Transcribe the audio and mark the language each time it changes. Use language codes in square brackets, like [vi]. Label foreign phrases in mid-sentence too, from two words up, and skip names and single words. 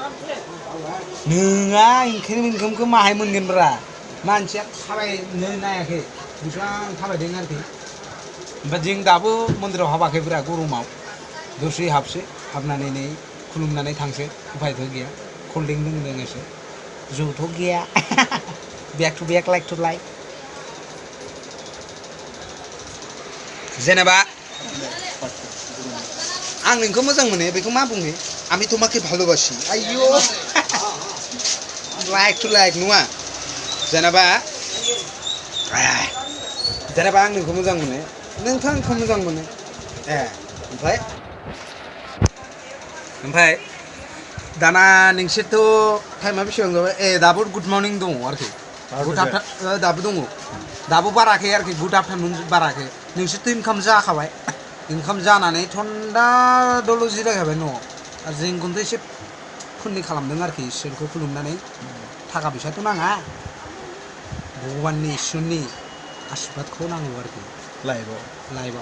[brx] नोङा इनकामखौ माहाय मोनगोनब्रा मानसिया थाबायनो नायाखै बेसेबां थाबायदों आरोखि ओमफ्राय जों दाबो मन्दिराव हाबाखैब्रा गरमाव दसे हाबसै हाबनानै नै खुलुमनानै थांसै उफायथ' गैया [en] cold drink [brx] लोंदों एसे जौथ' गैया [en] back to back like to like [brx] जेनेबा आं नोंखौ मोजां मोनो बेखौ मा बुङो [bn] আমি তোমাকে ভালোবাসি [brx] आयौ [en] like to like [brx] नङा जेनेबा आं नोंखौ मोजां मोनो नोंथ' आंखौ मोजां मोनो ओमफ्राय दाना नोंसोरथ' टाइमा बेसेबां जाबाय दाबो [en] good morning [brx] दङ आरोखि [en] good after [brx] दाबो दङ दाबो बाराखै आरोखि [en] good afternoon [brx] बाराखै नोंसोरथ' इनकाम जाखाबाय इनकाम जानानै थन्दा दल' जिरायखाबाय न'आव आरो जोंखौथ' एसे पुण्य खालामदों आरोखि इसोरखौ खुलुमनानै थाखा फैसाथ' नाङा भगबाननि इसोरनि आशीर्बादखौ नांगौ आरोखि लाइफआव